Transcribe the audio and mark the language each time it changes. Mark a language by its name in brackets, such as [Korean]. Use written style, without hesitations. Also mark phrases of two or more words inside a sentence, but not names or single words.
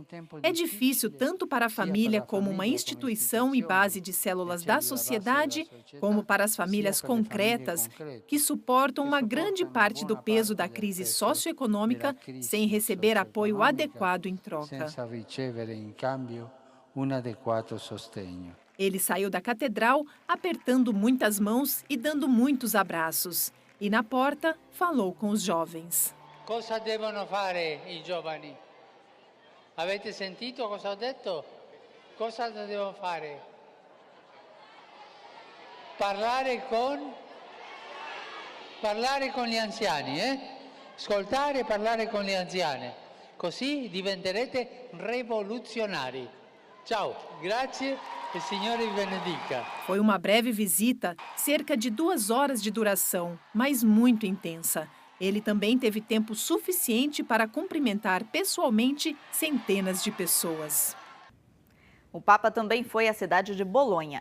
[Portuguese] É difícil tanto para a família como uma instituição e base de células da sociedade, como para as famílias concretas que suportam uma grande parte do peso da crise socioeconômica sem receber apoio adequado em troca. Ele saiu da catedral apertando muitas mãos e dando muitos abraços. E na porta falou com os jovens. [Italian] Cosa devono fare i giovani? Avete sentito cosa ho detto? Cosa devono fare? Parlare con gli anziani, Ascoltare e parlare con gli anziani. Così diventerete rivoluzionari. Ciao, grazie. [Portuguese] O Senhor [Italian] vi benedica. [Portuguese] Foi uma breve visita, cerca de 2 horas de duração, mas muito intensa. Ele também teve tempo suficiente para cumprimentar pessoalmente centenas de pessoas. O Papa também foi à cidade de Bolonha.